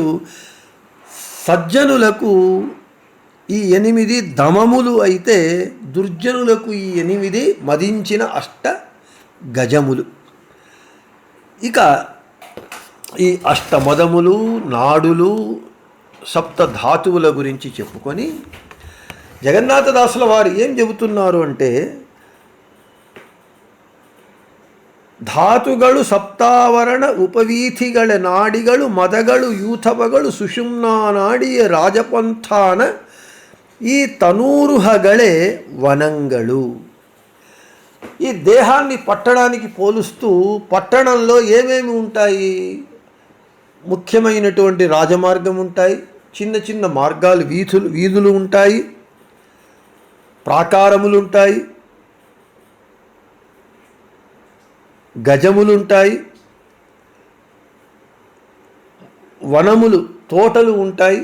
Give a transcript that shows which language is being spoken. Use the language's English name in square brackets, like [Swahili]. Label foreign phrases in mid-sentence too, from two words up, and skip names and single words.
[Telugu] సజ్జనులకు ఈ 8 దమములు అయితే దుర్జనులకు ఈ 8 మదించిన అష్ట గజములు. ఇక ఈ అష్టమదములు, నాడులు, సప్త ధాతువుల గురించి చెప్పుకొని జగన్నాథదాసుల వారు ఏం చెబుతున్నారు అంటే, [Kannada] ಧಾತುಗಳು ಸಪ್ತಾವರಣ ಉಪವೀಥಿಗಳ ನಾಡಿಗಳು ಮದಗಳು ಯೂಥವಗಳು ಸುಷುಮ್ನಾ ನಾಡಿಯ ರಾಜಪಂಥಾನ ಈ ತನೂರುಹಗಳೇ వనంಗಳು. [Telugu] ఈ దేహాన్ని పట్టణానికి పోలుస్తూ పట్టణంలో ఏమేమి ఉంటాయి? ముఖ్యమైనటువంటి రాజమార్గం ఉంటాయి, చిన్న చిన్న మార్గాలు, వీధులు ఉంటాయి, ప్రాకారములు ఉంటాయి, గజములుంటాయి, వనములు, తోటలు ఉంటాయి.